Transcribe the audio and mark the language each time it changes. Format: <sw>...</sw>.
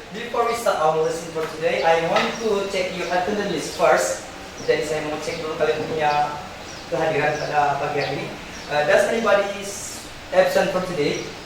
<en>Before we start our lesson for today, I want to check your attendance list first.</en> <id>Jadi saya mau cek dulu kalian punya kehadiran pada pagi hari ini.</id> <en>Does anybody is absent for today?</en>